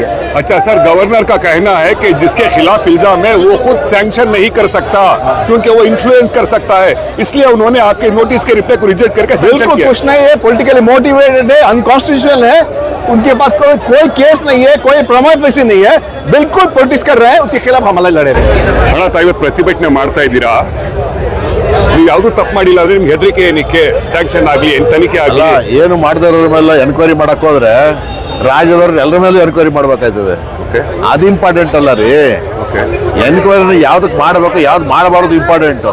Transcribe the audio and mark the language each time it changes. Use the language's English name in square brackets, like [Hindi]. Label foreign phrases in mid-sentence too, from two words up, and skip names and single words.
[Hindi] अच्छा सर, गवर्नर का कहना है कि जिसके खिलाफ इल्जाम है वो खुद सैंक्शन नहीं कर सकता क्योंकि वो इन्फ्लुएंस कर सकता है, इसलिए उन्होंने आपके नोटिस के रिप्लाई को रिजेक्ट करके सैंक्शन बिल्कुल किया। कुछ नहीं है, [English] politically motivated [Hindi] है, अनकॉन्स्टिट्यूशनल है, उनके पास कोई केस नहीं है, कोई प्रमाणपत्र नहीं है, बिल्कुल पॉलिटिक्स कर रहे हैं, उसके खिलाफ हम लड़े रहे हैं। [Kannada] ಹಣ ತಾಯಿವತ್ತು ಪ್ರತಿಭಟನೆ ಮಾಡ್ತಾ ಇದ್ದೀರಾ, ನೀವು ಯಾವುದು ತಪ್ಪು ಮಾಡಿಲ್ಲ ಅಂದ್ರೆ ನಿಮ್ಗೆ ಹೆದರಿಕೆ ಏನಕ್ಕೆ ಸ್ಯಾಂಕ್ಷನ್ ಆಗಲಿ ತನಿಖೆ ಆಗಲಿ? ಏನು ಮಾಡಿದವ್ರ ಮೇಲೆ ಎನ್ಕ್ವೈರಿ ಮಾಡಕ್ ಹೋದ್ರೆ ರಾಜ್ಯದವ್ರ ಎಲ್ಲರ ಮೇಲೂ ಎನ್ಕ್ವೈರಿ ಮಾಡ್ಬೇಕಾಯ್ತದೆ. ಅದು ಇಂಪಾರ್ಟೆಂಟ್ ಅಲ್ಲ ರೀ. ಎನ್ಕ್ವೈರಿ ಯಾವ್ದಕ್ ಮಾಡಬೇಕು ಯಾವ್ದು ಮಾಡಬಾರ್ದು ಇಂಪಾರ್ಟೆಂಟ್.